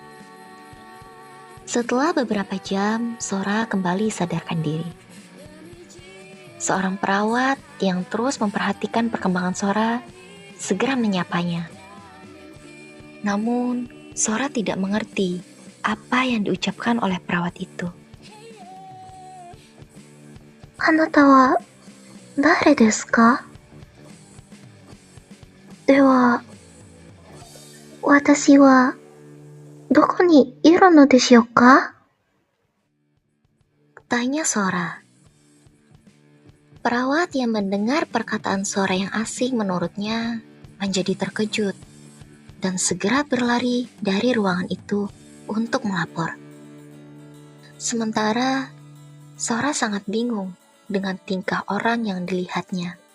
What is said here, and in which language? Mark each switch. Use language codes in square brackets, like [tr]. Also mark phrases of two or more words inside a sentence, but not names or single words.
[id] Setelah beberapa jam, Sora kembali sadarkan diri. Seorang perawat yang terus memperhatikan perkembangan Sora segera menyapanya. Namun, Sora tidak mengerti apa yang diucapkan oleh perawat itu. [ja] あなたは誰ですか? では、私はどこにいるのでしょうか? [id] Tanya Sora. Perawat yang mendengar perkataan Sora yang asing menurutnya menjadi terkejut dan segera berlari dari ruangan itu untuk melapor. Sementara Sora sangat bingung dengan tingkah orang yang dilihatnya.